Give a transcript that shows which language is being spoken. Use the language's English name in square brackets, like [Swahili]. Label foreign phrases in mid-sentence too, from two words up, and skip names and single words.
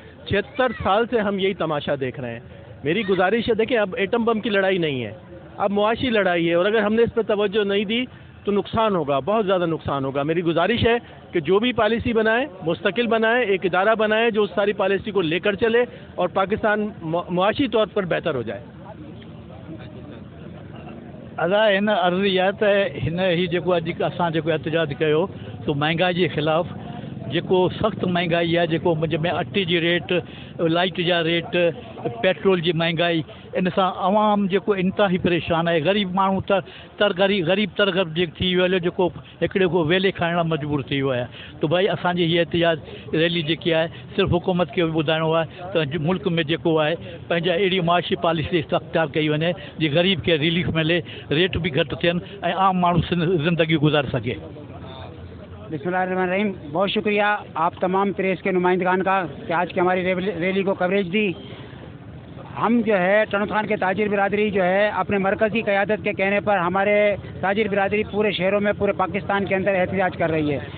[Urdu] 76 سال سے ہم یہی تماشا دیکھ رہے ہیں۔ میری گزارش ہے، دیکھیں اب ایٹم بم کی لڑائی نہیں ہے، اب معاشی لڑائی ہے، اور اگر ہم نے اس پہ توجہ نہیں دی تو نقصان ہوگا، بہت زیادہ نقصان ہوگا۔ میری گزارش ہے کہ جو بھی پالیسی بنائے مستقل بنائے، ایک ادارہ بنائے جو اس ساری پالیسی کو لے کر چلے اور پاکستان معاشی طور پر بہتر ہو جائے۔ [Sindhi] अदा हिन अर्ज़ी आहे त हिन ही जेको अॼु असां जेको एहतजाज कयो तो महांगाई जे ख़िलाफ़ जेको सख़्तु महांगाई आहे, जेको जंहिंमें अटे जी रेट, लाइट जा रेट, पेट्रोल जी महांगाई, इन सां आवाम जेको इंतिहाई परेशान आहे। ग़रीब माण्हू ग़रीब तरगब थी वियो आहे, जेको हिकिड़े को वेले खाइण लाइ मजबूर थी वियो आहे। तो भाई असांजी हीअ एहतजाज रैली जेकी आहे सिर्फ़ु हुकूमत खे ॿुधाइणो आहे त मुल्क में जेको आहे पंहिंजा अहिड़ी मुआशी पॉलिसी अख़्तियार कई वञे जीअं ग़रीब खे रिलीफ मिले, रेट भी घटि थियनि ऐं आम माण्हू ज़िंदगी गुज़ारे सघे। [Urdu] بسم اللہ الرحمن الرحیم۔ بہت شکریہ آپ تمام پریس کے نمائندگان کا کہ آج کی ہماری ریلی کو کوریج دی. ہم جو ہے ٹنڈو خان کے تاجر برادری جو ہے اپنے مرکزی قیادت کے کہنے پر ہمارے تاجر برادری پورے شہروں میں، پورے پاکستان کے اندر احتجاج کر رہی ہے.